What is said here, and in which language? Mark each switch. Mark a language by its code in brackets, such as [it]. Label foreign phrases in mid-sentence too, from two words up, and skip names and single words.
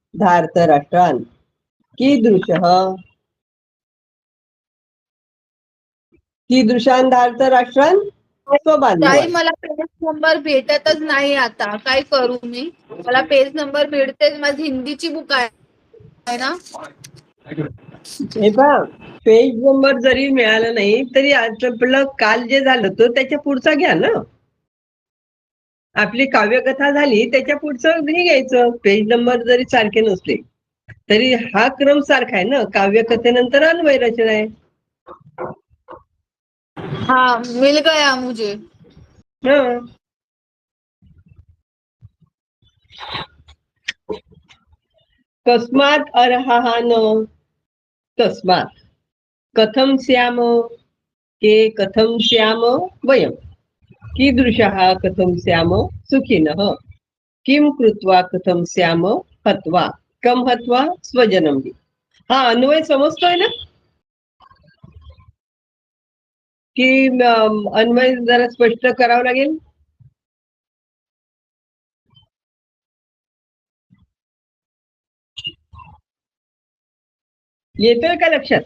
[sa] धार्तराष्ट्रान् कीदृशः कीदृशान् धार्तराष्ट्रान् [mr] ताई [sa] स्वबांधवान्. [mr] मला [en] page number [mr] भेटतच नाही आता, काय करू मी? मला [en] page number [mr] भेटते, माझी हिंदीची बुक आहे ना. हे पहा, [en] page number [mr] जरी मिळाला नाही तरी आपलं काल जे झालं होतं त्याच्या पुढचा घ्या ना. आपली काव्यकथा झाली त्याच्या पुढचं हे घ्यायचं. [en] page number [mr] जरी सारखे नसले तरी हा क्रम सारखा आहे ना. काव्यकथेनंतर अन्वय रचना आहे. [hi] हाँ मिल गया मुझे. हं. [sa] कस्मात् अर्हः न तस्मात् कथं स्याम के कथं स्याम वयं कीदृशः कथं स्याम सुखिनः किं कृत्वा कथं स्याम हत्वा कम हत्वा स्वजनं हि. [mr] हा अन्वय समजतोय ना की अन्वय जरा स्पष्ट करावं लागेल. येतोय का लक्षात?